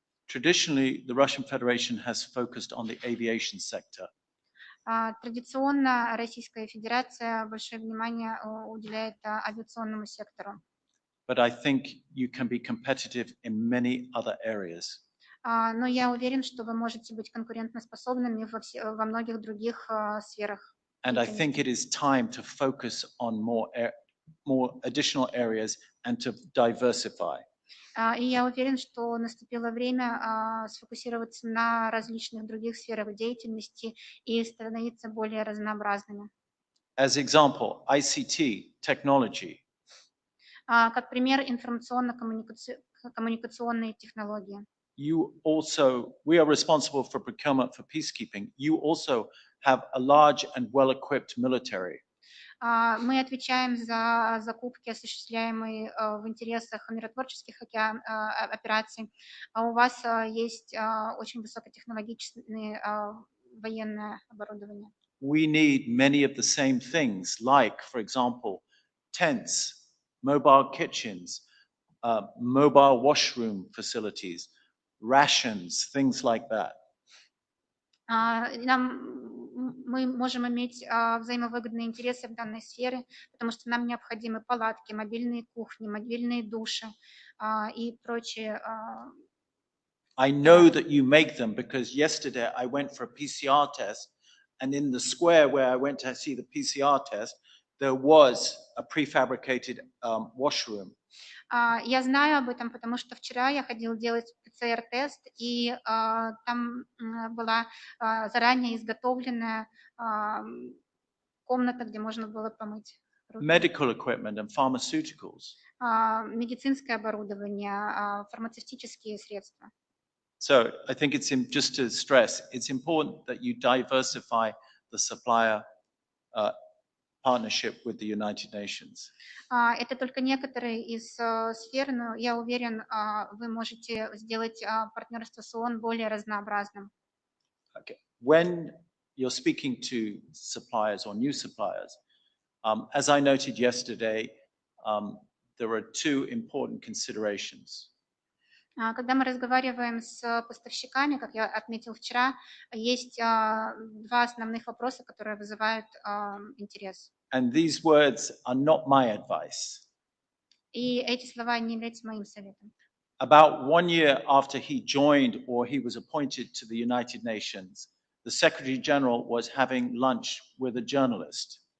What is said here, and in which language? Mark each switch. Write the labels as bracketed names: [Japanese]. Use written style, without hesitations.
[English] Traditionally, the Russian Federation has focused on the aviation sector. [Russian] Традиционно Российская Федерация большое внимание уделяет авиационному сектору. [English] But I think you can be competitive in many other areas. [Russian] Но я уверен, что вы можете быть конкурентоспособными во многих других сферах. [English] And I think it is time to focus on more additional areas and to diversify. [Russian] И я уверен, что наступило время сфокусироваться на различных других сферах деятельности и становиться более разнообразными. [English] As example, ICT, technology. [Russian] Как пример, информационно-коммуникационные технологии. [English] We are responsible for procurement for peacekeeping. You also have a large and well-equipped military. [Russian] Мы отвечаем за закупки, осуществляемые в интересах миротворческих операций. У вас есть очень высокотехнологичное военное оборудование. [English] We need many of the same things, like, for example, tents, mobile kitchens, mobile washroom facilities, rations, things like that. [Russian] Мы можем иметь взаимовыгодные интересы в данной сфере, потому что нам необходимы палатки, мобильные кухни, мобильные души и прочие. [English] I know that you make them because yesterday I went for a PCR test, and in the square where I went to see the PCR test, there was a prefabricated washroom. [Russian] Я знаю об этом, потому что вчера я ходила делать ПЦР-тест, и там была заранее изготовленная комната, где можно было помыть руки. [English] Medical equipment and pharmaceuticals. [Russian] Медицинское оборудование, фармацевтические средства. [English] So I think it's just to stress, it's important that you diversify the supplier partnership with the United Nations. [Russian] Это только некоторые из сфер, но я уверен, вы можете сделать партнерство с ООН более разнообразным. [English] Okay. When you're speaking to suppliers or new suppliers. As I noted yesterday, there are two important considerations. [Russian] Когда мы разговариваем с поставщиками, как я отметил вчера, есть два основных вопроса, которые вызывают интерес. [English] And these words are not my advice. [Russian] И эти слова не являются моим советом. [English] About 1 year after he joined or he was appointed to the United Nations, the Secretary General was having lunch with a journalist.